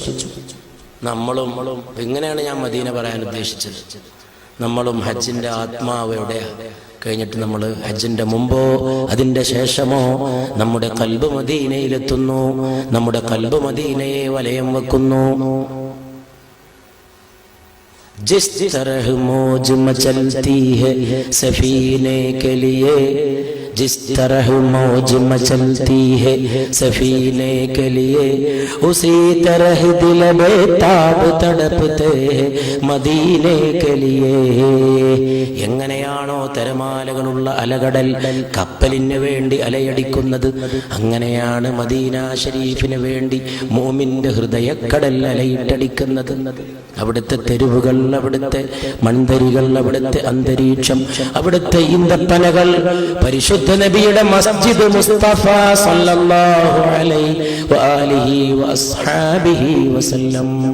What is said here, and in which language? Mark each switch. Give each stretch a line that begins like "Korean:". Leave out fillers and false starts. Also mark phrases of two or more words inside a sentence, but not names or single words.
Malayalam: നമ്മളും എങ്ങനെയാണ് ഞാൻ മദീന പറയാൻ ഉദ്ദേശിച്ചത്? നമ്മളും ഹജ്ജിന്റെ ആത്മാവ് എവിടെയാ? കഴിഞ്ഞിട്ട് നമ്മൾ ഹജ്ജിന്റെ മുമ്പോ അതിന്റെ ശേഷമോ നമ്മുടെ ഖൽബ് മദീനയിലെത്തുന്നു, നമ്മുടെ ഖൽബ് മദീനയെ വലയം വെക്കുന്നു.
Hindi: जिस तरह मौज मचलती है सफीने के लिए, जिस तरह मौज मचलती है सफीने के लिए, उसी तरह दिल बेताब तड़पते हैं मदीने के लिए.
Malayalam: എങ്ങനെയാണോ തിരമാലകളുള്ള അലകടൽ കപ്പലിന് വേണ്ടി അലയടിക്കുന്നത്, അങ്ങനെയാണ് മദീന ഷരീഫിന് വേണ്ടി മോമിന്റെ ഹൃദയക്കടൽ അലയിട്ടടിക്കുന്നത്. അവിടുത്തെ തെരുവുകൾ, അവിടുത്തെ മൺതരികൾ, അവിടുത്തെ അന്തരീക്ഷം, അവിടുത്തെ ഈന്തപ്പനകൾ, പരിശുദ്ധ നബിയുടെ മസ്ജിദ് മുസ്തഫ
Arabic: صلى الله عليه وآله وأصحابه وسلم.